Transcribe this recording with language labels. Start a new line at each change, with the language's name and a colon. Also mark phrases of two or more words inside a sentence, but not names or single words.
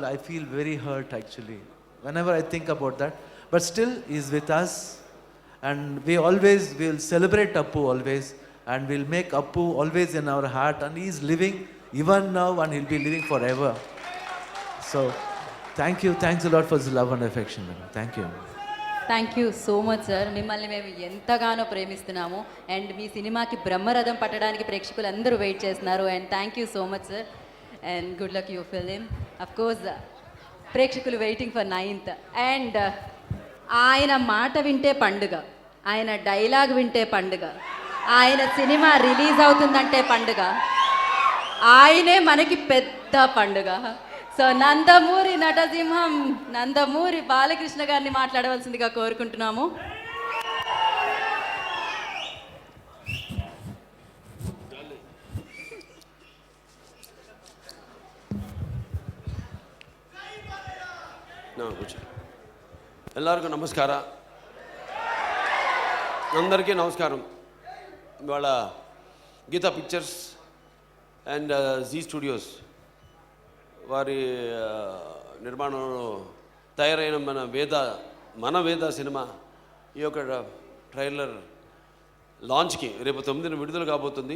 English: I feel very hurt actually whenever I think about that, but still he is with us, and we will celebrate Appu always, and we'll make Appu always in our heart, and he is living even now, and he'll be living forever. So thanks a lot for this love and affection. Thank you so much sir.
Telugu: మిమ్మల్ని మేము ఎంతగానో ప్రేమిస్తున్నాము, అండ్ మీ సినిమాకి బ్రహ్మరథం పట్టడానికి ప్రేక్షకులు అందరూ వెయిట్ చేస్తున్నారు.
English: and thank you so much sir, and good luck you film. of course
Telugu: ప్రేక్షకులు
English: waiting for 9th,
Telugu: అండ్ ఆయన మాట వింటే పండుగ, ఆయన డైలాగ్ వింటే పండుగ, ఆయన సినిమా రిలీజ్ అవుతుందంటే పండుగ, ఆయనే మనకి పెద్ద పండుగ. సో నందమూరి నటసింహం నందమూరి బాలకృష్ణ గారిని మాట్లాడవలసిందిగా కోరుకుంటున్నాము.
Kannada: ಎಲ್ಲರಿಗೂ ನಮಸ್ಕಾರ.
Telugu: అందరికీ నమస్కారం. ఇవాళ గీతా పిక్చర్స్ అండ్ జీ స్టూడియోస్ వారి నిర్మాణంలో తయారైన మన వేద సినిమా ఈ యొక్క
English: trailer launch
Telugu: రేపు 9న విడుదల కాబోతుంది.